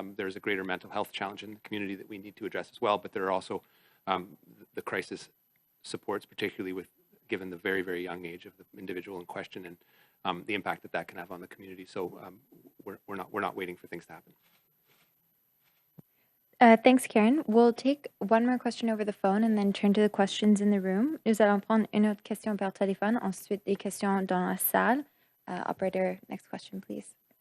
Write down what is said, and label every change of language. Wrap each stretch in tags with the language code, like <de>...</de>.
<en>There's a greater mental health challenge in the community that we need to address as well, but there are also the crisis supports, particularly given the very, very young age of the individual in question and the impact that can have on the community. So we're not waiting for things to happen. Thanks, Karen. We'll take one more question over the phone and then turn to the questions in the room.</en> <fr>Nous allons prendre une autre question par téléphone, ensuite des questions dans la salle.</fr> <en>Operator, next question, please.</en>